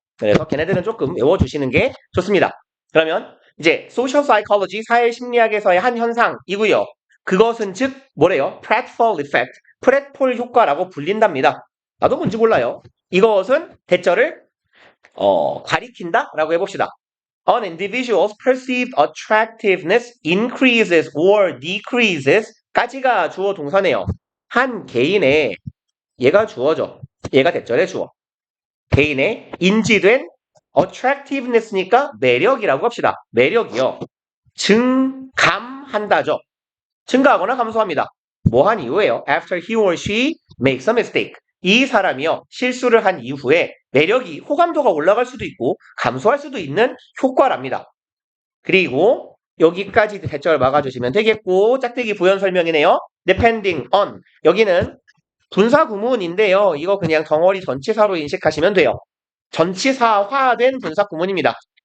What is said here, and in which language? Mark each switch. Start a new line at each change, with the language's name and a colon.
Korean: 그래서 걔네들은 조금 외워주시는 게 좋습니다. 그러면 이제 social psychology 사회심리학에서의 한 현상이고요. 그것은 즉 뭐래요? pratfall effect, 프렛폴 효과라고 불린답니다. 나도 뭔지 몰라요. 이것은 대절을 가리킨다라고 해봅시다.
English: An individual's perceived attractiveness increases or decreases
Korean: 까지가 주어 동사네요. 한 개인의 얘가 주어죠. 얘가 대절의 주어. 개인의 인지된 attractiveness니까 매력이라고 합시다. 매력이요. 증감한다죠. 증가하거나 감소합니다. 뭐 한 이후에요.
English: After he or she makes a mistake.
Korean: 이 사람이요. 실수를 한 이후에 매력이 호감도가 올라갈 수도 있고 감소할 수도 있는 효과랍니다. 그리고 여기까지 대절 막아주시면 되겠고 짝대기 부연 설명이네요.
English: Depending on
Korean: 여기는 분사 구문인데요. 이거 그냥 덩어리 전치사로 인식하시면 돼요. 전치사화된 분사 구문입니다.